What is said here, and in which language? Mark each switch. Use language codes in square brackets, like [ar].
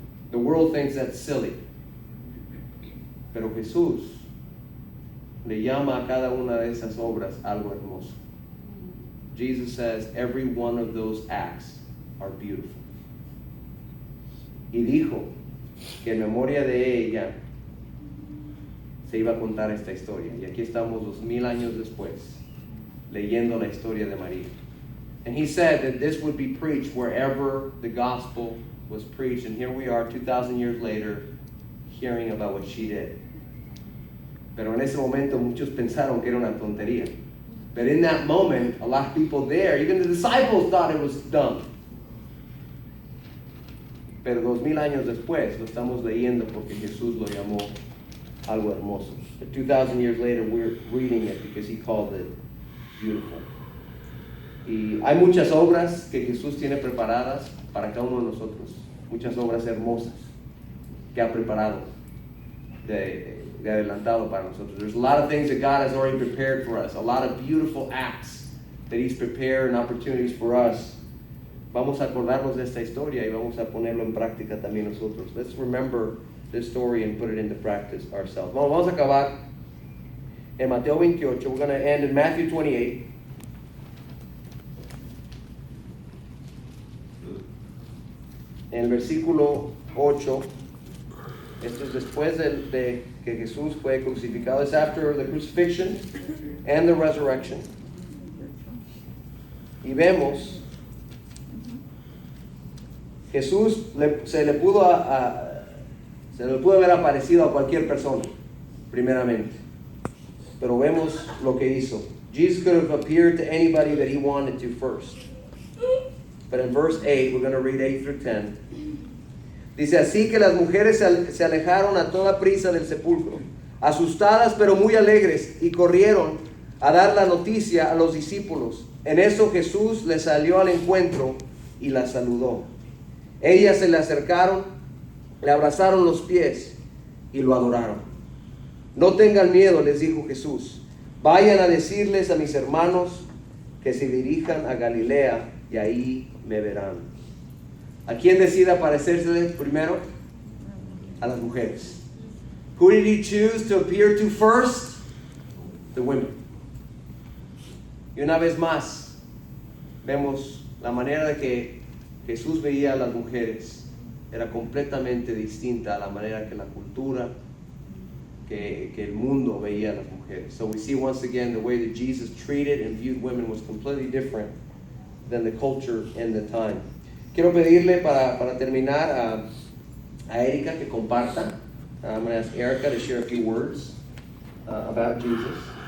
[en] The world thinks that's silly. [es] Pero Jesús le llama a cada una de esas obras algo hermoso. [en] Jesus says every one of those acts are beautiful. [es] Y dijo que en memoria de ella se iba a contar esta historia. Y aquí estamos 2000 años después, leyendo la historia de María. [en] And he said that this would be preached wherever the gospel was preached. And here we are 2,000 years later, hearing about what she did. [es] Pero en ese momento muchos pensaron que era una tontería. [en] But in that moment, a lot of people there, even the disciples thought it was dumb. [es] Pero 2000 años después lo estamos leyendo porque Jesús lo llamó algo hermoso. [en] But 2,000 years later, we're reading it because he called it beautiful. [es] Y hay muchas obras que Jesús tiene preparadas para cada uno de nosotros. Muchas obras hermosas que ha preparado de adelantado para nosotros. [en] There's a lot of things that God has already prepared for us. A lot of beautiful acts that He's prepared and opportunities for us. [es] Vamos a acordarnos de esta historia y vamos a ponerlo en práctica también nosotros. [en] Let's remember this story and put it into practice ourselves. [es] Vamos a acabar en Mateo 28. [en] We're going to end in Matthew 28. [es] En el versículo 8, esto es después de que Jesús fue crucificado. [en] It's after the crucifixion and the resurrection. [es] Y vemos, Jesús se le pudo haber aparecido a cualquier persona, primeramente. Pero vemos lo que hizo. [en] Jesus could have appeared to anybody that He wanted to first. But in verse 8, we're going to read 8 through 10. [es] Dice, así que las mujeres se alejaron a toda prisa del sepulcro, asustadas pero muy alegres, y corrieron a dar la noticia a los discípulos. En eso Jesús les salió al encuentro y las saludó. Ellas se le acercaron, le abrazaron los pies y lo adoraron. No tengan miedo, les dijo Jesús. Vayan a decirles a mis hermanos que se dirijan a Galilea y ahí me verán. ¿A quién decide aparecerse primero? A las mujeres. [en] Who did He choose to appear to first? The women. [es] Y una vez más, vemos la manera de que Jesús veía a las mujeres era completamente distinta a la manera que la cultura, que el mundo veía a las mujeres. [en] So we see once again the way that Jesus treated and viewed women was completely different than the culture and the time. [es] Quiero pedirle para terminar a Erika que comparta. [en] I'm going to ask Erica to share a few words about Jesus.